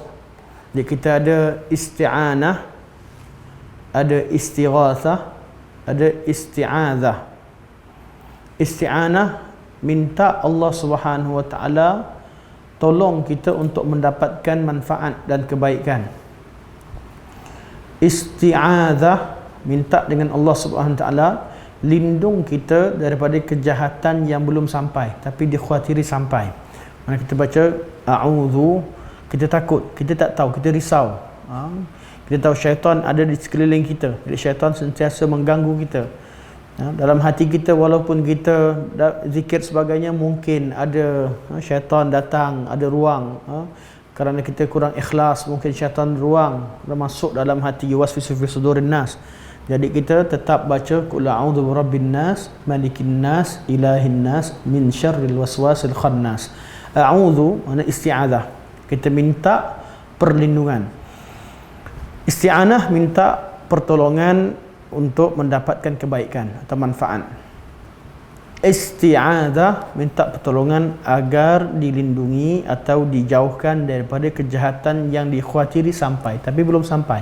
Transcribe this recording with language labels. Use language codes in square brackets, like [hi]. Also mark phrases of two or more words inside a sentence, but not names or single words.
[ms] Jadi kita ada isti'anah, ada istighatsah, ada isti'adzah. Isti'anah, minta Allah [ar] سبحانه وتعالى [ms] tolong kita untuk mendapatkan manfaat dan kebaikan. Isti'adzah, minta dengan Allah [ar] سبحانه وتعالى [ms] lindung kita daripada kejahatan yang belum sampai tapi dikhawatiri sampai. Mana kita baca a'udzu, kita takut, kita tak tahu, kita risau. Kita tahu syaitan ada di sekeliling kita, jadi syaitan sentiasa mengganggu kita. Dalam hati kita, walaupun kita zikir sebagainya, mungkin ada syaitan datang, ada ruang. Kerana kita kurang ikhlas, mungkin syaitan ruang masuk dalam hati, [ar] يوسوس في صدور الناس. [ms] Jadi kita tetap baca [ar] قل أعوذ برب الناس ملك الناس إله الناس من شر الوسواس الخناس. [ms] A'udzu makna isti'adzah, kita minta perlindungan. Isti'anah, minta pertolongan untuk mendapatkan kebaikan atau manfaat. Isti'adzah, minta pertolongan agar dilindungi atau dijauhkan daripada kejahatan yang dikhawatiri sampai, tapi belum sampai.